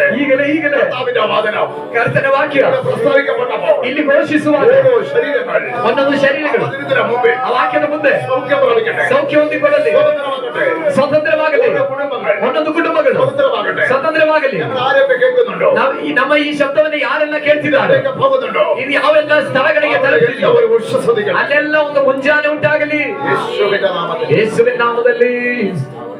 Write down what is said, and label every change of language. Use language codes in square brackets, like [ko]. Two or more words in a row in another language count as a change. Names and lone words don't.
[kn] ಈಗಲೇ [ml] കർത്താവിന്റെ വാദനം [kn] ಕರ್ತನ ವಾಕ್ಯ [ml] ഇവിടെ പ്രസ്താവിക്കപ്പെട്ടപ്പോൾ [kn] ಇಲ್ಲಿ ಘೋಷಿಸುವಾಗ [ml] ഓരോ ശരീരങ്ങൾ [kn] ಒಂದೊಂದು ಶರೀರಗಳು [ml] അതിന് മുമ്പേ [kn] ಆ ವಾಕ್ಯದ ಮುಂದೆ [ml] സൗഖ്യം പ്രാപിക്കട്ടെ. [kn] ಸೌಖ್ಯ ಹೊಂದಿಕೊಳ್ಳಲಿ, [ml] സ്വതന്ത്രമാകട്ടെ. [kn] ಸ್ವತಂತ್ರವಾಗಲಿ. [ml] ഓരോ കുടുംബങ്ങൾ [kn] ಒಂದೊಂದು ಕುಟುಂಬಗಳು [ml] സ്വതന്ത്രമാകട്ടെ. [kn] ಸ್ವತಂತ್ರವಾಗಲಿ. [ml] ഞങ്ങൾ ആരൊക്കെ കേൾക്കുന്നുണ്ടോ, [kn] ನಮ್ಮ ಈ ಶಬ್ದವನ್ನು ಯಾರೆಲ್ಲ ಕೇಳ್ತಿದ್ದಾರೆ, [ml] ആരൊക്കെ പോകുന്നുണ്ടോ, [kn] ಇದು ಯಾವೆಲ್ಲ ಸ್ಥಳಗಳಿಗೆ [ml] അവരെല്ലാം [kn] ತಲುಪಿದೆಯೋ [ml] ഒരു ഉഷസ് ഉദിക്കട്ടെ. [kn] ಅಲ್ಲೆಲ್ಲ ಒಂದು ಮುಂಜಾನೆ ಉಂಟಾಗಲಿ. [ml] യേശുവിന്റെ നാമത്തിൽ [kn] ಯೇಸುವಿನ ನಾಮದಲ್ಲಿ